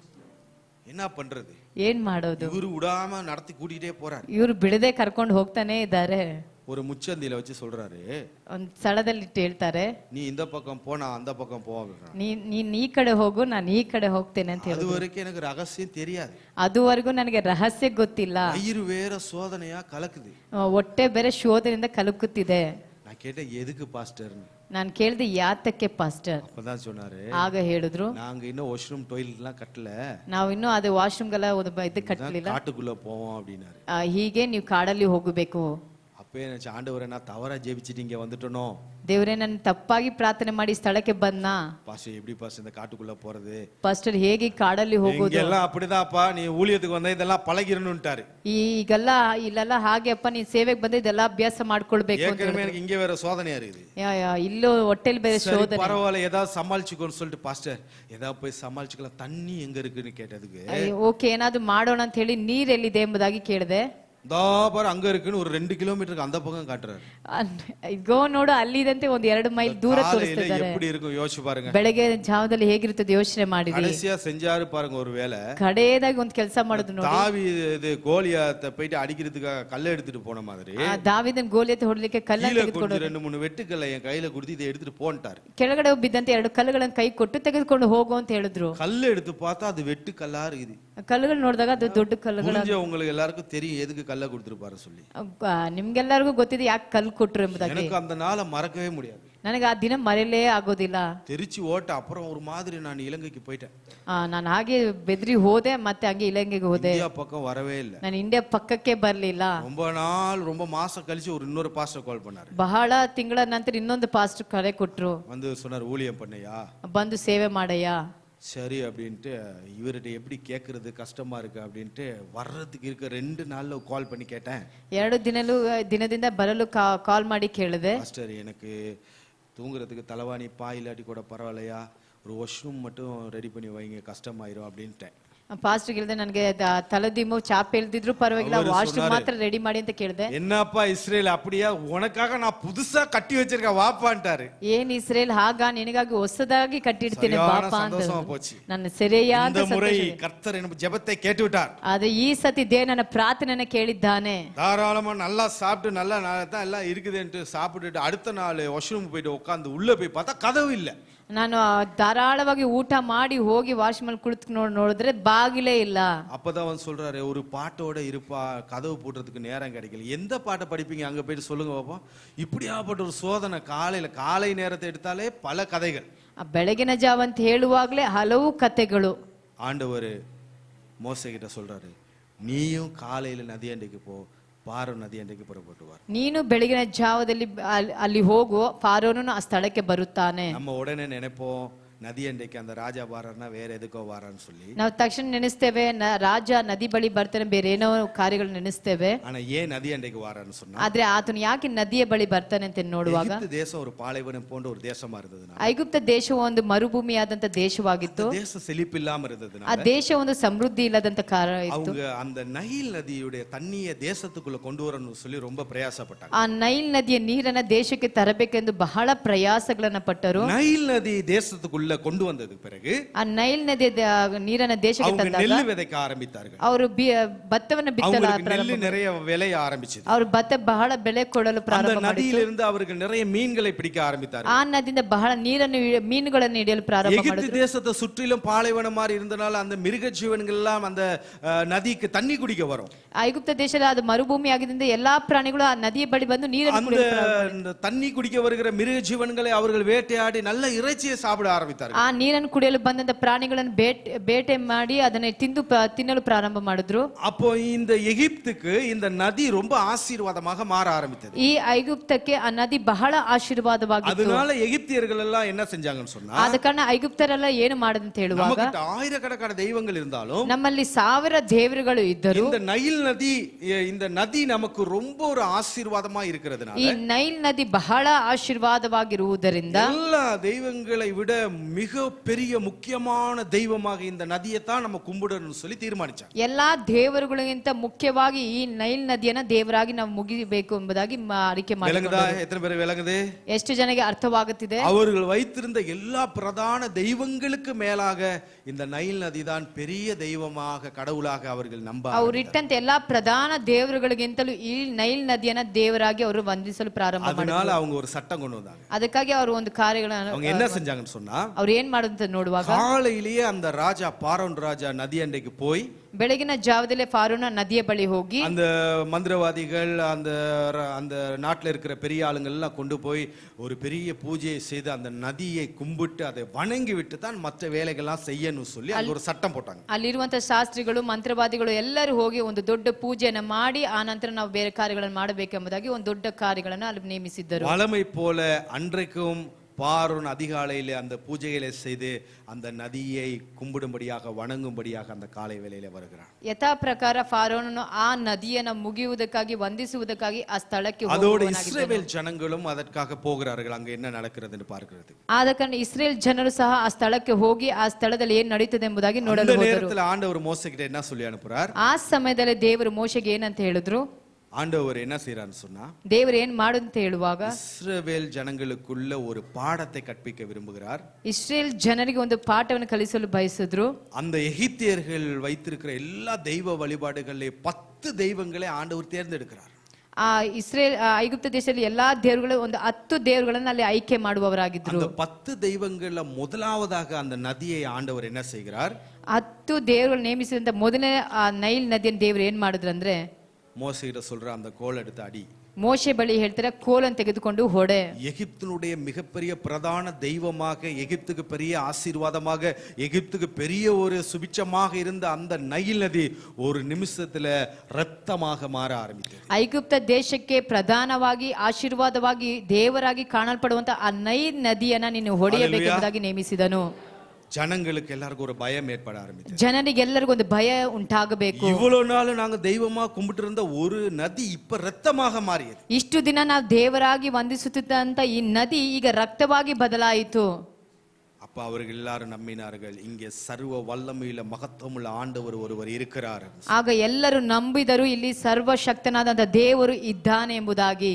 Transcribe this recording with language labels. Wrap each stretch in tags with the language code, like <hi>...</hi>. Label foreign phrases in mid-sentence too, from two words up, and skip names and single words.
<ta>என்ன பண்றது,</ta> <kn>ಏನ್ ಮಾಡೋದು?</kn> <ta>இவரு விடாம நடத்தி கூட்டிட்டே போறாரு.</ta> <kn>ಇವ್ರು ಬಿಡದೆ ಕರ್ಕೊಂಡು ಹೋಗ್ತಾನೆ ಇದ್ದಾರೆ.</kn> <ta>ஒரு முச்சந்தியில வச்சு சொல்றாரு,</ta> <kn>ಒಂದ್ ಸ್ಥಳದಲ್ಲಿ ಇಟ್ಟು ಹೇಳ್ತಾರೆ,</kn> <ta>நீ இந்த பக்கம் போ, நான் அந்த பக்கம் போ அப்படின்றாரு.</ta> <kn>ನೀನ್ ಈ ಕಡೆ ಹೋಗು, ನಾನು ಈ ಕಡೆ ಹೋಗ್ತೇನೆ ಅಂತ</kn> <ta>அது</ta> <kn>ಹೇಳಿದ್ರು.</kn> <ta>வரைக்கும் எனக்கு ரகசியம் தெரியாது.</ta> <kn>ಅದುವರೆಗೂ ನನಗೆ ರಹಸ್ಯ ಗೊತ್ತಿಲ್ಲ.</kn> <ta>வயிறு வேற சோதனையா கலக்குது.</ta> <kn>ಹೊಟ್ಟೆ ಬೇರೆ ಶೋಧನೆಯಿಂದ ಕಲಕುತ್ತಿದೆ.</kn> <ta>நான் கேட்டேன், எதுக்கு பாஸ்டர்?</ta> <kn>ನಾನು ಕೇಳಿದೆ, ಯಾತಕ್ಕೆ ಪಾಸ್ಟರ್?</kn> <ta>அப்பதான் சொன்னாரு,</ta> <kn>ಆಗ ಹೇಳಿದ್ರು,</kn> <ta>நாங்க இன்னும்</ta> <en>washroom toilet</en> <ta>எல்லாம் கட்டல,</ta> <kn>ನಾವು ಇನ್ನೂ ಅದು ವಾಶ್ರೂಮ್ಗೆಲ್ಲ ಇದು ಕಟ್ಟಲಿಲ್ಲ,</kn> <ta>காட்டுக்குள்ள போவோம் அப்படின்னாரு.</ta> <kn>ಹೀಗೆ ನೀವು ಕಾಡಲ್ಲಿ ಹೋಗಬೇಕು.</kn> <ta>அப்பே நினைச்ச, ஆண்டவரே நான் தவறா ஜெபிச்சிட்டு இங்க வந்துட்டனோ,</ta> <kn>ದೇವರೇ ನಾನು ತಪ್ಪಾಗಿ ಪ್ರಾರ್ಥನೆ ಮಾಡಿ ಸ್ಥಳಕ್ಕೆ ಬಂದ.</kn> <ta>பாஸ்டர் எப்படி பாஸ்டர் இந்த காட்டுக்குள்ள போறது?</ta> <kn>ಪಾಸ್ಟರ್ ಹೇಗೆ ಕಾಡಲ್ಲಿ ಹೋಗೋದು?</kn> <ta>எல்லாம் அப்படிதான்ப்பா, நீ ஊழியத்துக்கு வந்தா இதெல்லாம் பழகிரணும்ட்டாரு.</ta> <kn>ಈಗೆಲ್ಲ ಇಲ್ಲೆಲ್ಲ ಹಾಗೆ ಅಪ್ಪ, ನೀನ್ ಸೇವೆಗೆ ಬಂದ ಇದೆಲ್ಲ ಅಭ್ಯಾಸ ಮಾಡ್ಕೊಳ್ಬೇಕು ಅಂತ</kn> <ta>ஏற்கனவே எனக்கு இங்க வேற சோதனையா இருக்குது.</ta> <kn>ಇಲ್ಲೋ ಹೊಟ್ಟೆಲಿ ಬೇರೆ ಶೋಧನೆ.</kn> <ta>பரவாயில்ல, ஏதாவது சமாளிச்சுக்கோன்னு சொல்லிட்டு பாஸ்டர் ஏதாவது போய் சமாளிச்சுக்கலாம், தண்ணி எங்க இருக்குன்னு கேட்டதுக்கு,</ta> <kn>ಓಕೆ ಏನಾದ್ರು ಮಾಡೋಣ ಅಂತ ಹೇಳಿ ನೀರ್ ಎಲ್ಲಿದೆ ಎಂಬುದಾಗಿ ಕೇಳಿದೆ.</kn> <ta>தாபர் அங்க இருக்குன்னு ஒரு 2 கிலோமீட்டருக்கு அந்த பக்கம் காட்டுறாரு.</ta> <kn>ಗೋ ನೋಡು, ಅಲ್ಲಿದಂತೆ ಒಂದ್ 2 ಮೈಲ್ ದೂರ ತೋರಿಸ್ತಿದ್ದಾರೆ.</kn> <ta>எப்படி இருக்கும் யோசிச்சு பாருங்க.</ta> <kn>ಬೆಳಗ್ಗೆ ಜಾವದಲ್ಲಿ ಹೇಗಿರ್ತದೆ ಯೋಚನೆ ಮಾಡಿದ್ವಿ.</kn> <ta>கடைசியா செஞ்சாரு பாருங்க ஒரு வேலை.</ta> <kn>ಕಡೆಯದಾಗಿ ಒಂದ್ ಕೆಲಸ ಮಾಡುದು ನೋಡಿ.</kn> <ta>தாவீது கோலியாத்தை போயிட்டு அடிக்கிறதுக்காக கல்லை எடுத்துட்டு போன மாதிரி,</ta> <kn>ದಾವೀದನ ಗೋಲಿಯத்தை ಹೊಡಲಿಕ್ಕೆ ಕಲ್ಲನ್ನು ತೆಗೆದುಕೊಂಡು</kn> <ta>2-3 வெட்டுக்கல்லை என் கையில கொடுத்து இதை எடுத்துட்டு போன்ட்டாரு.</ta> <kn>ಕೆಳಗಡೆ ಬಿದ್ದಂತೆ 2 ಕಲ್ಲುಗಳನ್ನು ಕೈ ಕೊಟ್ಟು ತೆಗೆದುಕೊಂಡು ಹೋಗು ಅಂತ ಹೇಳಿದ್ರು.</kn> <ta>கல்லு எடுத்து பார்த்தா அது வெட்டு கல்லா இருக்குது.</ta> <kn>ಕಲ್ಲುಗಳು ನೋಡಿದಾಗ ಅದು ದೊಡ್ಡ ಕಲ್ಲುಗಳು.</kn> <ta>உங்களுக்கு எல்லாருக்கும் தெரியும் எதுக்கு கல்ல கொடுத்துருப்பாரு சொல்லி.</ta> <kn>ನಿಮ್ಗೆಲ್ಲರಿಗೂ ಗೊತ್ತಿದೆ ಯಾಕೆ ಕಲ್ಲು ಕೊಟ್ರು ಎಂಬುದಾಗಿ.</kn> <ta>எனக்கு அந்த நாளை மறக்கவே முடியாது.</ta> <kn>ನನಗೆ ಆ ದಿನ ಮರೆಯಲೇ ಆಗೋದಿಲ್ಲ.</kn> <ta>தெரிச்சு ஓட்ட அப்புறம் ஒரு மாதிரி நான் இலங்கைக்கு போயிட்டேன்.</ta> <kn>ನಾನು ಹಾಗೆ ಬೆದ್ರಿ ಹೋದೆ, ಮತ್ತೆ ಹಂಗೆ ಇಲಂಗೆಗೆ ಹೋದೆ.</kn> <ta>இந்தியா பக்கம் வரவே இல்லை.</ta> <kn>ನಾನು ಇಂಡಿಯಾ ಪಕ್ಕಕ್ಕೆ ಬರ್ಲಿಲ್ಲ.</kn> <ta>ரொம்ப மாசம் கழிச்சு ஒரு இன்னொரு பாஸ்டர் கால் பண்ணாரு.</ta> <kn>ಬಹಳ ತಿಂಗಳ ನಂತರ ಇನ್ನೊಂದು ಪಾಸ್ಟರ್ ಕರೆ ಕೊಟ್ರು.</kn> <ta>வந்து சொன்னார், ஊழியம் பண்ணையா,</ta> <kn>ಬಂದು ಸೇವೆ ಮಾಡಯ್ಯ.</kn> <ta>சரி அப்படின்ட்டு இவர்கிட்ட எப்படி கேட்கறது கஷ்டமா இருக்கு அப்படின்ட்டு வர்றதுக்கு இருக்க 2 நாள்ல கால் பண்ணி கேட்டேன்.</ta> <kn>2 ದಿನದಿಂದ ಬರಲು ಕಾಲ್ ಮಾಡಿ ಕೇಳಿದೆ,</kn> <ta>மாஸ்டர் எனக்கு தூங்குறதுக்கு தலைவாணி பாய் இல்லாட்டி கூட பரவாயில்லையா, ஒரு வாஷ்ரூம் மட்டும் ரெடி பண்ணி வைங்க, கஷ்டமாயிரும் அப்படின்ட்டேன்.</ta> <kn>ಪಾಸ್ಟರ್ ಹೇಳಿದೆ, ನನಗೆ ತಲೆದಿಮ್ಮು ಚಾಪೆ ಎಲ್ದಿದ್ರು ಪರವಾಗಿಲ್ಲ, ವಾಶ್ರೂಮ್ ಮಾತ್ರ ರೆಡಿ ಮಾಡಿ ಅಂತ ಕೇಳಿದೆ.</kn> <ta>என்னப்பா இஸ்ரேல் அப்படியா, உனக்காக நான் புதுசா கட்டி வச்சிருக்கேன் வாப்பான்ட்டாரு.</ta> <kn>ಏನ್ ಇಸ್ರೇಲ್ ಹಾಗ, ನಿನಗಾಗಿ ಹೊಸದಾಗಿ ಕಟ್ಟಿಡ್ತೀನಿ ಬಾಪ ಅಂತ.</kn> <ta>போச்சு.</ta> <kn>ನನ್ನ ಸರಿಯಾದ</kn> <ta>இந்த முறை கர்த்தர் என் ஜெபத்தை கேட்டு விட்டார்.</ta> <kn>ಆದ್ರೆ ಈ ಸತಿ ದೇವ ನನ್ನ ಪ್ರಾರ್ಥನೆಯನ್ನು ಕೇಳಿದ್ದಾನೆ.</kn> <ta>தாராளமா நல்லா சாப்பிட்டு நல்லா தான் எல்லாம் இருக்குதுன்ட்டு சாப்பிட்டுட்டு அடுத்த நாள் வாஷ்ரூம் போயிட்டு உட்காந்து உள்ள போய் பார்த்தா கதவு இல்ல.</ta> <kn>ನಾನು ಧಾರಾಳವಾಗಿ ಊಟ ಮಾಡಿ ಹೋಗಿ ವಾಶ್ರೂಮ್ ಕುಳಿತು ನೋಡಿದ್ರೆ ಬಾಗಿಲೇ ಇಲ್ಲ.</kn> <ta>அப்பதான் அவன் சொல்றாரு, ஒரு பாட்டோட இருப்பா, கதவு போடுறதுக்கு நேரம் கிடைக்கல. எந்த பாட்டை படிப்பீங்க, அங்க போயிட்டு சொல்லுங்க பாப்போம். இப்படியாப்பட்ட ஒரு சோதனை. காலை நேரத்தை எடுத்தாலே பல கதைகள்.</ta> <kn>ಬೆಳಗಿನ ಜಾವ ಅಂತ ಹೇಳುವಾಗಲೇ ಹಲವು ಕಥೆಗಳು.</kn> <ta>ஆண்டவர் மோசே கிட்ட சொல்றாரு, நீயும் காலையில நதியண்டைக்கு போ,</ta> <kn>ಪಾರೋ ನದಿಯಂಡೆಗೆ புறப்பட்டுவார். ನೀನು ಬೆಳಗಿನ ಜಾವದಲ್ಲಿ ಅಲ್ಲಿ ಹೋಗು, ಫಾರೋನನು ಆ ಸ್ಥಳಕ್ಕೆ ಬರುತ್ತಾನೆ.</kn> <ta>நம்ம உடனே நினைப்போம், ನದಿಯಂಡೆಗೆ அந்த ராஜ வாரன்ன வேற எதுக்கோ ಬಾರன்னு சொல்லி.</ta> <kn>ನಾವು ತಕ್ಷಣ ನೆನೆಸ್ತೇವೆ, ರಾಜ ನದಿ ಬಳಿ ಬರ್ತಾನೆ, ಬೇರೆ ಏನೋ ಕಾರ್ಯಗಳು ನೆನೆಸ್ತೇವೆ.</kn> <ta>ஆனா ஏன் நதியண்டைக்கு வாரன்னு சொன்னா,</ta> <kn>ಆದ್ರೆ ಆತನು ಯಾಕೆ ನದಿಯ ಬಳಿ ಬರ್ತಾನೆ ಅಂತ ನೋಡುವಾಗ,</kn> <ta>எகிப்து தேசம் ஒரு பாலைவனம் போன்ற ஒரு தேசமா இருந்ததுனா,</ta> <kn>ಐಗುಪ್ತ ದೇಶವು ಒಂದು ಮರುಭೂಮಿಯಾದಂತ ದೇಶವಾಗಿತ್ತು.</kn> <ta>தேசம் செழிப்பில்லாம இருந்ததுனா,</ta> <kn>ಆ ದೇಶ ಒಂದು ಸಮೃದ್ಧಿ ಇಲ್ಲದಂತ ಕಾರಣ ಇತ್ತು.</kn> <ta>அவங்க அந்த நைல் நதியுடைய தண்ணியை தேசத்துக்குள்ள கொண்டு வரணும்னு சொல்லி ரொம்ப பிரயாசப்பட்டாங்க.</ta> <kn>ಆ ನೈಲ್ ನದಿಯ ನೀರನ್ನ ದೇಶಕ್ಕೆ ತರಬೇಕೆಂದು ಬಹಳ ಪ್ರಯಾಸಗಳನ್ನ ಪಟ್ಟರು.</kn> <ta>நைல் நதி தேசத்துக்குள்ள கொண்டு வந்ததுக்கு பிறகு</ta> <kn>ಆ ನೈಲ್ ನದಿಯ ನೀರನ್ನ ದೇಶಕ್ಕೆ ತಂದಾಗ</kn> <ta>நெல் விதைக்க ஆரம்பித்தார்கள்.</ta> <kn>ಅವರು ಭತ್ತವನ್ನು ಬಿತ್ತಲು</kn> <ta>நெல் நிறைய விளைய ஆரம்பிச்சது.</ta> <kn>ಅವರು ಭತ್ತ ಬಹಳ ಬೆಲೆ ಕೊಡಲು ಪ್ರಾರಂಭ ಮಾಡಿದರು.</kn> <ta>அந்த நதியிலிருந்து அவர்கள் நிறைய மீன்களை பிடிக்க ஆரம்பித்தார்கள்.</ta> <kn>ಆ ನದಿಯಿಂದ ಬಹಳ ಮೀನುಗಳನ್ನು ಹಿಡಿಯಲು ಪ್ರಾರಂಭ ಮಾಡಿದರು.</kn> <ta>எகிப்து தேசத்தை சுற்றிலும் பாலைவனம் மாதிரி இருந்தனால அந்த மிருக ஜீவன்கள் எல்லாம் அந்த நதிக்கு தண்ணி குடிக்க வரும்.</ta> <kn>ಐಗುಪ್ತ ದೇಶದ ಅದು ಮರುಭೂಮಿ ಆಗಿದ್ದರಿಂದ ಎಲ್ಲಾ ಪ್ರಾಣಿಗಳು ಆ ನದಿಯ ಬಳಿ ಬಂದು ನೀರನ್ನು ಕುಡಿಯಲು,</kn> <ta>அந்த தண்ணி குடிக்க வருகிற மிருக ஜீவன்களை அவர்கள் வேட்டையாடி நல்ல இறைச்சியை சாப்பிட ஆரம்பித்தார்கள்.</ta> <kn>ಆ ನೀರನ್ನು ಕುಡಿಯಲು ಬಂದಂತ ಪ್ರಾಣಿಗಳನ್ನು ಬೇಟೆ ಮಾಡಿ ಅದನ್ನ ತಿನ್ನಲು ಪ್ರಾರಂಭ ಮಾಡಿದ್ರು.</kn> <ta>அப்போ இந்த எகிப்துக்கு இந்த நதி ரொம்ப ஆசீர்வாதமாக மாற ஆரம்பித்தது.</ta> <kn>ಈ ಐಗುಪ್ತಕ್ಕೆ ಆ ನದಿ ಬಹಳ ಆಶೀರ್ವಾದವಾಗಿತ್ತು.</kn> <ta>அதனால எகிப்தியர்கள் எல்லாம் என்ன செஞ்சாங்கன்னு சொன்னா,</ta> <kn>ಆದ ಕಾರಣ ಐಗುಪ್ತರೆಲ್ಲ ಏನು ಮಾಡದಂತ ಹೇಳುವಾಗ,</kn> <ta>நமக்கு ஆயிரக்கணக்கான தெய்வங்கள் இருந்தாலும்</ta> <kn>ನಮ್ಮಲ್ಲಿ 1000 ದೇವರುಗಳು ಇದ್ದರು,</kn> <ta>இந்த நதி நமக்கு ரொம்ப ஒரு ஆசீர்வாதமா இருக்கிறதுனால,</ta> <kn>ಈ ನೈಲ್ ನದಿ ಬಹಳ ಆಶೀರ್ವಾದವಾಗಿರುವುದರಿಂದ</kn> <ta>எல்லா தெய்வங்களை விட மிக பெரிய முக்கியமான தெய்வமாக இந்த நதியை தான் நம்ம கும்பிடணும்னு சொல்லி தீர்மானிச்சாங்க.</ta> <kn>ಎಲ್ಲಾ ದೇವರುಗಳಿಗಿಂತ ಮುಖ್ಯವಾಗಿ ಈ ನೈಲ್ ನದಿಯನ್ನ ದೇವರಾಗಿ ನಾವು ಮುಗಿಬೇಕು ಎಂಬುದಾಗಿ ಆರಿಕೆ</kn> <ta>விளங்குதா?</ta> <kn>ಮಾಡಿಕೊಂಡರು.</kn> <ta>எத்தனை பேர் விளங்குது?</ta> <kn>ಎಷ್ಟು ಜನಕ್ಕೆ ಅರ್ಥವಾಗುತ್ತಿದೆ?</kn> <ta>அவர்கள் வைத்திருந்த எல்லா பிரதான தெய்வங்களுக்கு மேலாக இந்த நைல் நதி தான் பெரிய தெய்வமாக கடவுளாக அவர்கள் நம்ப</ta> <kn>ಅವರು ಇಟ್ಟಂತೆ ಎಲ್ಲಾ ಪ್ರಧಾನ ದೇವರುಗಳಿಗಿಂತಲೂ ಈ ನೈಲ್ ನದಿಯನ್ನ ದೇವರಾಗಿ ಅವರು ವಂದಿಸಲು ಪ್ರಾರಂಭ ಮಾಡಿದರು.</kn> <ta>அதனால அவங்க ஒரு சட்டம் கொண்டு வந்தாங்க.</ta> <kn>ಅದಕ್ಕಾಗಿ ಅವರು ಒಂದು ಕಾರ್ಯಗಳನ್ನು</kn> <ta>அவங்க என்ன செஞ்சாங்கன்னு சொன்னா,</ta> <kn>ಅವ್ರು ಏನ್ ಮಾಡುತ್ತ ನೋಡುವಾಗ</kn> <ta>காலையிலேயே அந்த ராஜா பாரோன் ராஜா நதி அண்டைக்கு போய்</ta> <kn>ಬೆಳಗಿನ ಜಾವದಲ್ಲೇ ಫಾರೋನ ನದಿಯ ಬಳಿ ಹೋಗಿ</kn> <ta>அந்த மந்திரவாதிகள் அந்த நாட்டில் இருக்கிற பெரிய ஆளுங்கள் எல்லாம் கொண்டு போய் ஒரு பெரிய பூஜையை செய்து அந்த நதியை கும்பிட்டு அதை வணங்கி விட்டு தான் மற்ற வேலைகள்லாம் செய்யணும் சொல்லி அங்க ஒரு சட்டம் போட்டாங்க.</ta> <kn>ಅಲ್ಲಿರುವಂತಹ ಶಾಸ್ತ್ರಿಗಳು ಮಂತ್ರವಾದಿಗಳು ಎಲ್ಲರೂ ಹೋಗಿ ಒಂದು ದೊಡ್ಡ ಪೂಜೆಯನ್ನ ಮಾಡಿ ಆ ನಂತರ ನಾವು ಬೇರೆ ಕಾರ್ಯಗಳನ್ನು ಮಾಡಬೇಕೆಂಬುದಾಗಿ ಒಂದು ದೊಡ್ಡ ಕಾರ್ಯಗಳನ್ನು ಅಲ್ಲಿ ನೇಮಿಸಿದ್ದರು.</kn> <ta>வழமை போல அன்றைக்கும் பாரோன் அதிகாலையிலே அந்த பூஜைகளை செய்து அந்த நதியை கும்பிடும்படியாக வணங்கும்படியாக அந்த காலை வேளையிலே வருகிறார்.</ta> <kn>ಯಥಾ ಪ್ರಕಾರ ಫಾರೋನನು ಆ ನದಿಯನ್ನು ಮುಗಿಯುವುದಕ್ಕಾಗಿ ವಂದಿಸುವುದಕ್ಕಾಗಿ ಆ ಸ್ಥಳಕ್ಕೆ</kn> <ta>அதோடு இஸ்ரவேல் ஜனங்களும் அதற்காக போகிறார்கள். அங்க என்ன நடக்கிறது என்று பார்க்கிறது.</ta> <kn>ಆದ ಕಾರಣ ಇಸ್ರೇಲ್ ಜನರು ಸಹ ಆ ಸ್ಥಳಕ್ಕೆ ಹೋಗಿ ಆ ಸ್ಥಳದಲ್ಲಿ ಏನು ನಡೀತದೆ ಎಂಬುದಾಗಿ ನೋಡಲು</kn> <ta>அந்த</ta> <kn>ಹೋದರು.</kn> <ta>நேரத்தில் ஆண்டவர் மோசேகிட்ட என்ன சொல்லி அனுப்புறார்?</ta> <kn>ಆ ಸಮಯದಲ್ಲಿ ದೇವರು ಮೋಶೆಗೆ ಏನಂತ ಹೇಳಿದ್ರು?</kn> <ta>ஆண்டவர் என்ன செய்யறான்னு சொன்னா,</ta> <kn>ದೇವರು ಏನ್ ಮಾಡು ಅಂತ ಹೇಳುವಾಗ</kn> <ta>இஸ்ரவேல் ஜனங்களுக்குள்ள ஒரு பாடத்தை கற்பிக்க விரும்புகிறார்.</ta> <kn>ಇಸ್ರೇಲ್ ಜನರಿಗೆ ಒಂದು ಪಾಠವನ್ನು ಕಲಿಸಲು ಬಯಸಿದ್ರು.</kn> <ta>அந்த எகிப்தியர்கள் வைத்திருக்கிற எல்லா தெய்வ வழிபாடுகளிலே 10 தெய்வங்களை ஆண்டவர் தேர்ந்தெடுக்கிறார்.</ta> <kn>ಆ ಇಸ್ರೇಲ್ ಐಗುಪ್ತ ದೇಶದಲ್ಲಿ ಎಲ್ಲಾ ದೇವರುಗಳು ಒಂದು 10 ದೇವರುಗಳನ್ನು ಅಲ್ಲಿ ಆಯ್ಕೆ ಮಾಡುವವರಾಗಿದ್ರು.</kn> <ta>அந்த 10 தெய்வங்கள்ல முதலாவதாக அந்த நதியை ஆண்டவர் என்ன செய்கிறார்?</ta> <kn>10 ದೇವರುಗಳು ನೇಮಿಸಿದಂತ ಮೊದಲನೇ ಆ ನೈಲ್ ನದಿಯನ್ನು ದೇವರು ಏನ್ ಮಾಡಿದ್ರು ಅಂದ್ರೆ,</kn> <ta>மோசேகிட்ட சொல்ற அந்த கோல் எடுத்து அடி.</ta> <kn>ಮೋಶೆ ಬಳಿ ಹೇಳ್ತಾರೆ, ಕೋಲನ್ನು ತೆಗೆದುಕೊಂಡು ಹೊಡೆ.</kn> <ta>எகிப்தினுடைய மிகப்பெரிய பிரதான தெய்வமாக, எகிப்துக்கு பெரிய ஆசீர்வாதமாக, எகிப்துக்கு பெரிய ஒரு சுபிச்சமாக இருந்த அந்த நைல் நதி ஒரு நிமிஷத்துல ரத்தமாக மாற ஆரம்பித்தது.</ta> <kn>ಐಗುಪ್ತ ದೇಶಕ್ಕೆ ಪ್ರಧಾನವಾಗಿ ಆಶೀರ್ವಾದವಾಗಿ ದೇವರಾಗಿ ಕಾಣಲ್ಪಡುವಂತ ಆ ನೈಲ್ ನದಿಯನ್ನ ನೀನು ಹೊಡೆಯಬೇಕೆಂಬುದಾಗಿ ನೇಮಿಸಿದನು.</kn> <ta>ஜனங்களுக்கு எல்லாருக்கும் ஒரு பயம் ஏற்பட ஆரம்பித்தது.</ta> <kn>ಜನರಿಗೆಲ್ಲರಿಗೂ ಒಂದು ಭಯ ಉಂಟಾಗಬೇಕು.</kn> <ta>இவ்வளவு நாள் நாங்க தெய்வமா கும்பிட்டு இருந்த ஒரு நதி இப்ப ரத்தமாக மாறியது.</ta> <kn>ಇಷ್ಟು ದಿನ ನಾವು ದೇವರಾಗಿ ವಂದಿಸುತ್ತಿದ್ದಂತ ಈ ನದಿ ಈಗ ರಕ್ತವಾಗಿ ಬದಲಾಯಿತು.</kn> <ta>அப்ப அவர்கள் எல்லாரும் நம்பினார்கள், இங்கே சர்வ வல்லமையுள்ள மகத்துவமுள்ள ஆண்டவர் ஒருவர் இருக்கிறார்.</ta> <kn>ಆಗ ಎಲ್ಲರೂ ನಂಬಿದರು, ಇಲ್ಲಿ ಸರ್ವಶಕ್ತನಾದಂತ ದೇವರು ಇದ್ದಾನೆ ಎಂಬುದಾಗಿ.</kn>